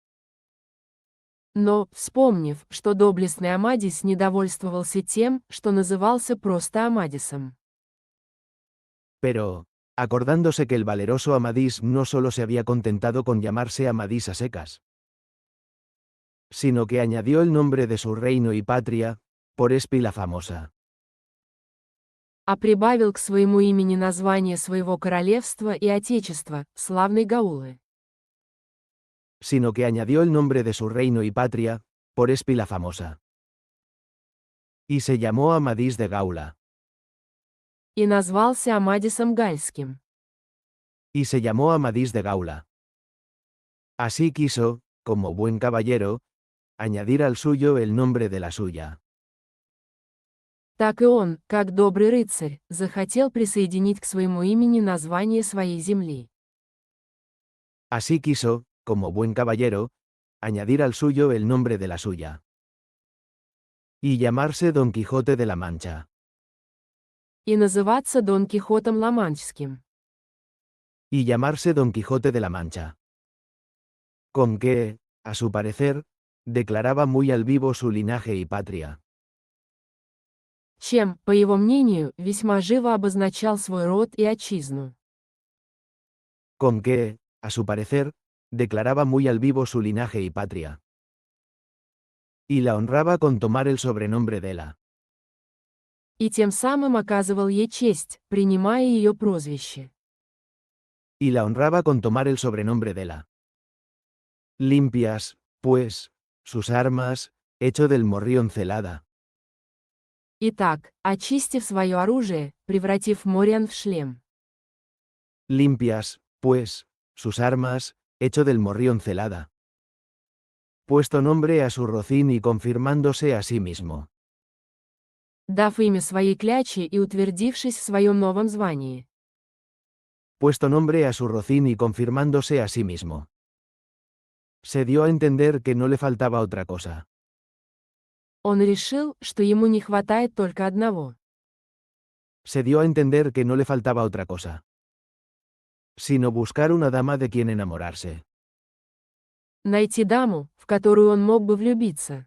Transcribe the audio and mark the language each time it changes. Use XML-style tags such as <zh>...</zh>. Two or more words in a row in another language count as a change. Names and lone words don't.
<ru>Но, вспомнив, что доблестный Амадис недовольствовался тем, что назывался просто Амадисом.</ru> <es>pero, acordándose que el valeroso Amadís no solo se había contentado con llamarse Amadís a secas, sino que añadió el nombre de su reino y patria, por Espi la famosa,</es> <ru>А прибавил к своему имени название своего королевства и отечества, славной Гаулы.</ru> <es>sino que añadió el nombre de su reino y patria, por Espi la famosa. Y se llamó Amadís de Gaula.</es> <ru>И назвался Амадисом Гальским.</ru> <es>Y se llamó Amadís de Gaula. Así quiso, como buen caballero, añadir al suyo el nombre de la suya.</es> <ru>Так и он, как добрый рыцарь, захотел присоединить к своему имени название своей земли.</ru> <es>Así quiso, como buen caballero, añadir al suyo el nombre de la suya. Y llamarse Don Quijote de la Mancha.</es> <ru>И называться Дон Кихотом Ла-Манческим.</ru> <es>Y llamarse Don Quijote de la Mancha. Con que, a su parecer, declaraba muy al vivo su linaje y patria.</es> <ru>Чем, по его мнению, весьма живо обозначал свой род и отчизну.</ru> <es>Con que, a su parecer, declaraba muy al vivo su linaje y patria. Y la honraba con tomar el sobrenombre de la.</es> <ru>И тем самым оказывал ей честь, принимая ее прозвище.</ru> <es>Y la honraba con tomar el sobrenombre de la. Limpias, pues, sus armas, hecho del morrión celada.</es> <ru>Итак, очистив свое оружие, превратив Мориан в шлем.</ru> <es>Limpias, pues, sus armas, hecho del morrión celada. Puesto nombre a su rocín y confirmándose a sí mismo.</es> <ru>Дав имя своей кляче и утвердившись в своем новом звании.</ru> <es>Puesto nombre a su rocín y confirmándose a sí mismo. Se dio a entender que no le faltaba otra cosa.</es> <ru>Он решил, что ему не хватает только одного.</ru> <es>Se dio a entender que no le faltaba otra cosa. Sino buscar una dama de quien enamorarse.</es> <ru>Найти даму, в которую он мог бы влюбиться.</ru>